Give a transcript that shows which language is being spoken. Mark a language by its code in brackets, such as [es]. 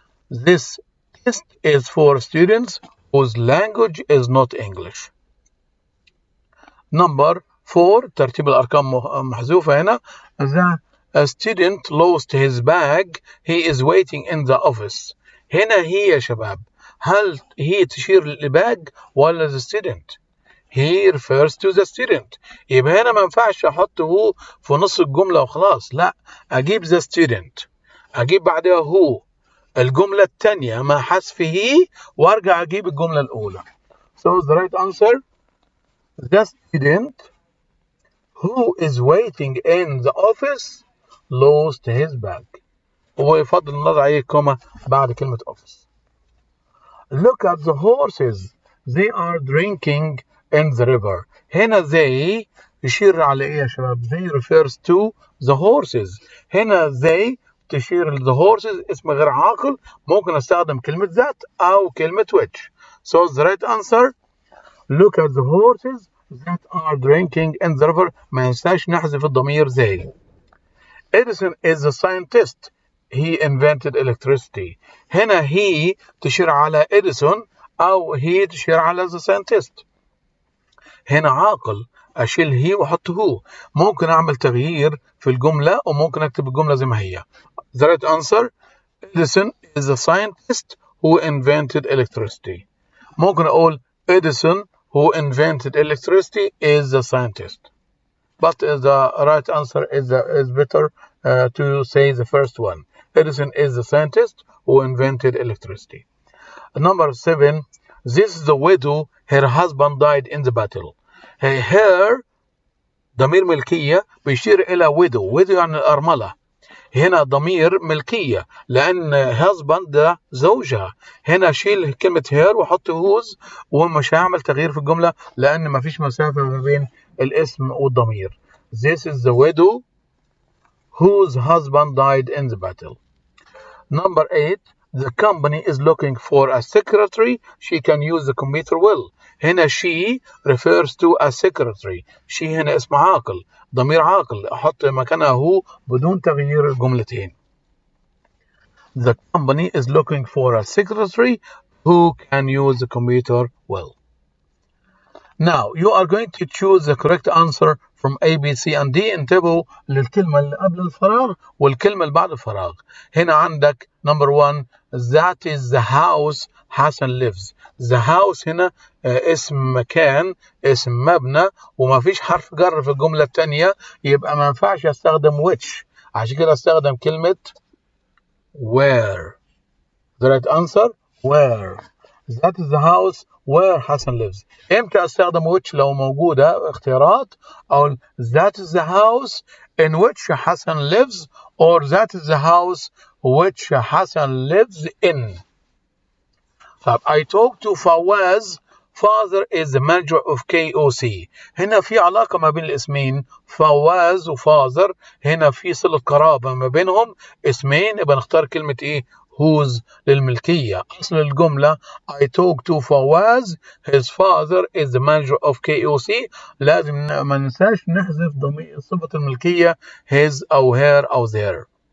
[en] This test is for students whose language is not English. [ar] Number 4 ترتيب الأرقام محذوفة هنا. [en] The student lost his bag. He is waiting in the office. [ar] هنا هي يا شباب هل هي تشير للباج ولا [en] the student؟ he refers to the student. [ar] يبقى هنا ما ينفعش أحط هو في نص الجملة وخلاص لا أجيب [en] the student [ar] أجيب بعدها هو الجملة الثانية مع حذف he وأرجع أجيب الجملة الأولى. [en] So the right answer the student who is waiting in the office lost his bag. [ar] ويفضل نضع أي كومة بعد كلمة office. [en] Look at the horses. They are drinking in the river. [ar] هنا [en] they [ar] يشير على إيه يا شباب؟ [en] they refers to the horses. [ar] هنا they تشير ل [en] the horses [ar] اسم غير عاقل، ممكن أستخدم كلمة that أو كلمة which. [en] So the right answer look at the horses that are drinking in the river. [ar] ما ينساش نحذف الضمير they. [en] Edison is a scientist. He invented electricity. [ar] هنا he تشير على إديسون أو he تشير على [en] the scientist. [ar] هنا عاقل أشيل هي وأحط هو. ممكن أعمل تغيير في الجملة وممكن أكتب الجملة زي ما هي. [en] The right answer Edison is a scientist who invented electricity. [ar] ممكن أقول [en] Edison who invented electricity is a scientist. But the right answer is better to say the first one. Edison is the scientist who invented electricity. Number 7. This is the widow. Her husband died in the battle. [ar] Her ضمير ملكية بيشير إلى widow. widow يعني الأرملة. هنا ضمير ملكية لأن husband ده زوجها. هنا شيل كلمة her وحط whose ومش هعمل تغيير في الجملة لأن ما فيش مسافة ما بين الاسم والضمير. [en] This is the widow whose husband died in the battle. Number 8. The company is looking for a secretary. She can use the computer well. [ar] هنا [en] she refers to a secretary. [ar] she هنا اسم عاقل ضمير عاقل أحط مكانها هو بدون تغيير الجملتين. [en] The company is looking for a secretary who can use the computer well. Now you are going to choose the correct answer from A, B, C and D. [ar] انتبهوا للكلمة اللي قبل الفراغ والكلمة اللي بعد الفراغ. هنا عندك [en] number 1 that is the house Hassan lives. [ar] the house هنا اسم مكان اسم مبنى وما فيش حرف جر في الجملة الثانية يبقى ما ينفعش استخدم which. عشان كده استخدم كلمة where. [en] The right answer where. That is the house where Hassan lives. [ar] امتى استخدم which لو موجودة اختيارات او [en] that is the house in which Hassan lives or that is the house which Hassan lives in. طب I talked to Fawaz. Father is the manager of KOC. [ar] هنا في علاقة ما بين الاسمين فواز وفاذر. هنا في صلة قرابة ما بينهم اسمين يبقى نختار كلمة ايه whose للملكية. أصل الجملة I talked to Fawaz. His father is the manager of KOC. لازم ما ننساش نحذف ضمير صفة الملكية his أو her أو their.